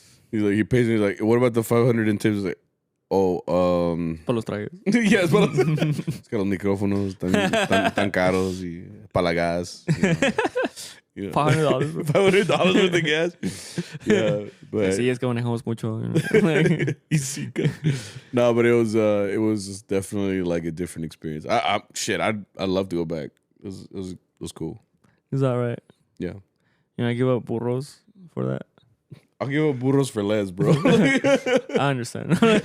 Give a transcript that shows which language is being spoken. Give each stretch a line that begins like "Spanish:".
English: He's like, he pays me. He's like, what about the 500 in tips? He's like, oh,
Spanish: para los trajes. Yeah, es que los micrófonos tan caros y para la gas.
English: You know. $500. $500 worth of gas. Yeah, but
Spanish: sí, es que manejamos mucho.
English: You know? No, but it was definitely like a different experience. I'd love to go back. It was cool. Is that right? Yeah. You know, I give up burros for that. I'll give up burros for less, bro. I understand.